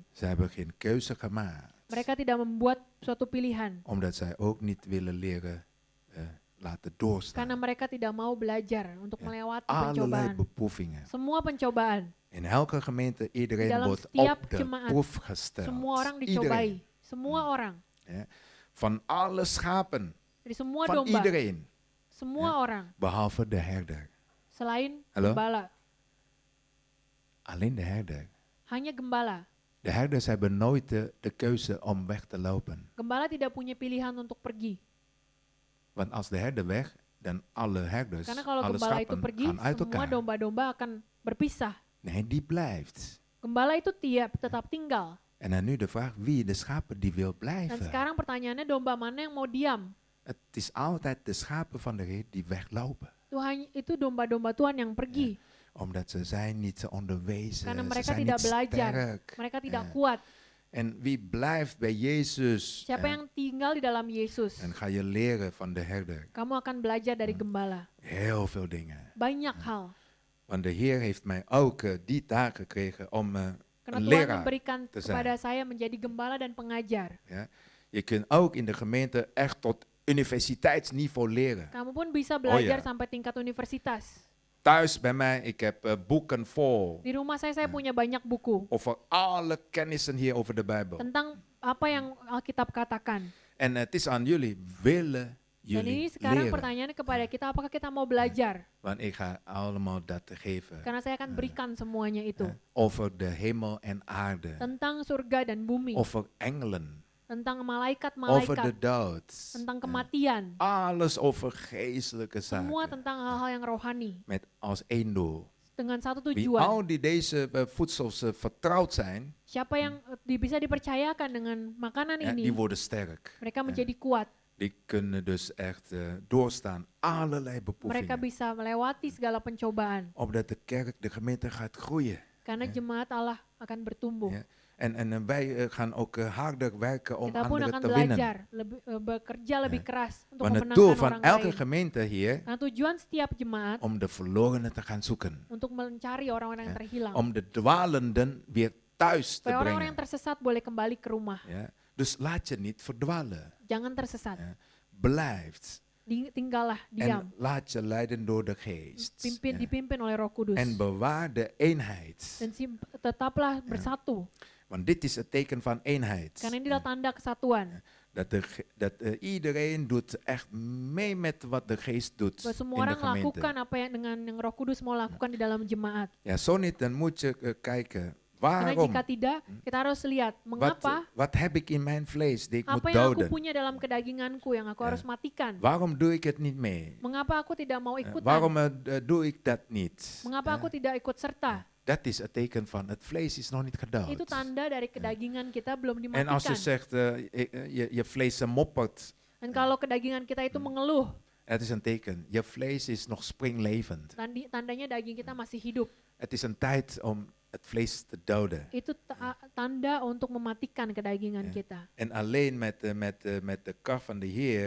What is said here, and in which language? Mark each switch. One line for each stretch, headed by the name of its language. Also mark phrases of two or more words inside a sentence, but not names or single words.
Dutch: Ze hebben geen keuze gemaakt.
Indonesian: Mereka tidak membuat suatu pilihan.
Dutch: Omdat zij ook niet willen leren laten
Indonesian: Karena
Dutch: doorstaan.
Indonesian: mereka tidak mau belajar untuk
Dutch: Ja.
Indonesian: melewati
Dutch: Allerlei
Indonesian: pencobaan.
Dutch: beproevingen.
Indonesian: Semua pencobaan.
Dutch: In elke gemeente, iedereen
Indonesian: dalam
Dutch: wordt
Indonesian: setiap
Dutch: op de
Indonesian: jemaat,
Dutch: proef gesteld.
Indonesian: Semua orang
Dutch: Iedereen.
Indonesian: dicobai. Semua orang.
Dutch: Ja. Van alle schapen,
Indonesian: Dari semua
Dutch: van
Indonesian: domba.
Dutch: iedereen,
Indonesian: Semua
Dutch: Ja.
Indonesian: orang.
Dutch: behalve de herder.
Indonesian: Selain Halo? gembala.
Dutch: Alleen de herder.
Indonesian: Hanya gembala.
Dutch: De herders hebben nooit de keuze om weg te lopen.
Indonesian: Gembala tidak punya pilihan untuk pergi.
Dutch: Want als de herder weg, dan alle herders,
Indonesian: Karena kalau
Dutch: alle
Indonesian: gembala itu
Dutch: schapen
Indonesian: pergi,
Dutch: gaan uit
Indonesian: semua
Dutch: elkaar.
Indonesian: domba-domba akan berpisah.
Dutch: Nee, die blijft.
Indonesian: Gembala itu tetap tinggal.
Dutch: En dan nu de vraag, wie de schapen die wil
Indonesian: Dan
Dutch: blijven?
Indonesian: sekarang pertanyaannya domba mana yang mau diam?
Dutch: Het is altijd de schapen van de Heer die weglopen.
Indonesian: Itu domba-domba Tuhan yang pergi.
Dutch: Omdat ze zijn niet onderwezen,
Indonesian: Karena
Dutch: ze
Indonesian: mereka
Dutch: zijn
Indonesian: tidak
Dutch: niet
Indonesian: belajar.
Dutch: sterk.
Indonesian: Mereka tidak
Dutch: Ja.
Indonesian: kuat.
Dutch: En wie blijft bij Jezus,
Indonesian: Siapa yang tinggal di dalam Yesus,
Dutch: dan ga je leren van de herder.
Indonesian: kamu akan belajar dari gembala.
Dutch: Heel veel dingen.
Indonesian: Banyak hal.
Dutch: Want de Heer heeft mij ook die taak gekregen om
Indonesian: Karena
Dutch: een
Indonesian: Tuhan
Dutch: leraar
Indonesian: memberikan
Dutch: te zijn.
Indonesian: kepada saya menjadi gembala dan pengajar.
Dutch: Ja. Je kunt ook in de gemeente echt tot universiteitsniveau leren.
Indonesian: Kamu pun bisa belajar
Dutch: ja.
Indonesian: sampai tingkat universitas.
Dutch: Thuis bij mij, ik heb boeken vol
Indonesian: Di rumah saya punya banyak buku
Dutch: over alle kennissen hier over de Bijbel.
Indonesian: tentang apa yang Alkitab katakan.
Dutch: En het is aan jullie, willen
Indonesian: Dan ini
Dutch: jullie
Indonesian: sekarang
Dutch: leren?
Indonesian: pertanyaannya kepada kita, apakah kita mau belajar?
Dutch: Want ik ga allemaal dat geven.
Indonesian: Karena saya akan berikan semuanya itu.
Dutch: Over de hemel en aarde.
Indonesian: Tentang surga dan bumi,
Dutch: Over engelen.
Indonesian: tentang
Dutch: Over de
Indonesian: malaikat-malaikat,
Dutch: dood.
Indonesian: tentang kematian.
Dutch: Alles over geestelijke
Indonesian: Semua
Dutch: zaken.
Indonesian: tentang hal-hal yang rohani.
Dutch: Met als één doel.
Indonesian: Dengan satu
Dutch: Wie
Indonesian: tujuan.
Dutch: al die deze voedsels vertrouwd zijn,
Indonesian: Siapa yang bisa dipercayakan dengan makanan
Dutch: ja,
Indonesian: ini,
Dutch: die worden sterk.
Indonesian: mereka menjadi kuat.
Dutch: Die kunnen dus echt doorstaan allerlei
Indonesian: Mereka
Dutch: beproevingen.
Indonesian: bisa melewati segala pencobaan.
Dutch: Opdat de kerk, de gemeente gaat groeien.
Indonesian: Karena jemaat Allah akan bertumbuh.
Dutch: Ja. En wij gaan ook harder werken om
Indonesian: Kita pun
Dutch: anderen
Indonesian: akan
Dutch: te winnen.
Indonesian: belajar, bekerja lebih keras untuk
Dutch: Want het doel
Indonesian: memenangkan
Dutch: van
Indonesian: orang
Dutch: elke
Indonesian: lain.
Dutch: gemeente hier,
Indonesian: Nah, tujuan setiap jemaat
Dutch: om de verlorenen te gaan zoeken.
Indonesian: untuk mencari orang-orang yang terhilang.
Dutch: Om de dwalenden weer thuis te
Indonesian: Supaya orang-orang
Dutch: brengen.
Indonesian: yang tersesat boleh kembali ke rumah.
Dutch: Ja. Dus laat je niet verdwalen.
Indonesian: Jangan tersesat.
Dutch: Ja. Blijf.
Indonesian: Tinggallah, diam.
Dutch: En laat je leiden door de geest. Ja.
Indonesian: Dipimpin oleh Roh Kudus.
Dutch: En bewaar de eenheid.
Indonesian: Dan tetaplah bersatu.
Dutch: Want dit is het teken van eenheid.
Indonesian: Karena ini adalah tanda kesatuan.
Dutch: Dat iedereen doet echt mee met wat de geest doet
Indonesian: Bahwa semua
Dutch: in de
Indonesian: orang lakukan
Dutch: gemeente.
Indonesian: apa yang dengan yang Roh Kudus mau lakukan di dalam jemaat.
Dutch: Ja, zo niet, dan moet je kijken.
Indonesian: Karena
Dutch: Waarom?
Indonesian: jika tidak, kita harus lihat mengapa
Dutch: Wat heb ik in mijn vlees die ik moet
Indonesian: apa yang aku
Dutch: doden?
Indonesian: punya dalam kedaginganku yang aku harus matikan.
Dutch: Waarom doe ik het niet mee?
Indonesian: Mengapa aku tidak mau ikutan?
Dutch: Waarom doe ik dat niet?
Indonesian: Mengapa aku tidak ikut serta?
Dutch: Dat is het teken van het vlees is nog niet gedood.
Indonesian: Itu tanda dari kedagingan kita belum
Dutch: En als je
Indonesian: dimatikan.
Dutch: zegt, je vlees moppert,
Indonesian: Dan kalau kedagingan kita itu mengeluh,
Dutch: het is een teken. Je vlees is nog springlevend.
Indonesian: tandanya daging kita masih hidup.
Dutch: Het is een tijd om het vlees te doden.
Indonesian: Itu tanda untuk mematikan kedagingan kita.
Dutch: En alleen met de kracht van de Heer